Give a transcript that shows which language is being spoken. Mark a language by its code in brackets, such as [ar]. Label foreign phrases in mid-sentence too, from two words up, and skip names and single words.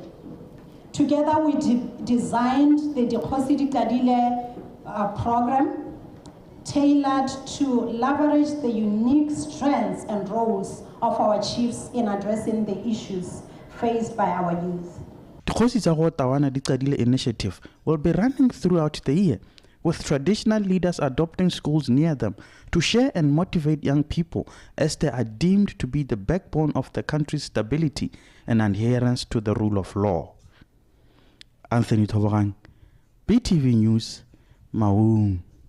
[en] Together we designed the Dikhosi Kadile program tailored to leverage the unique strengths and roles of our chiefs in addressing the issues faced by our youth. The Dikhosi tsa go Tawana di Qadile initiative will be running throughout the year, with traditional leaders adopting schools near them to share and motivate young people as they are deemed to be the backbone of the country's stability and adherence to the rule of law. Anthony Toborang, BTV News, Maung.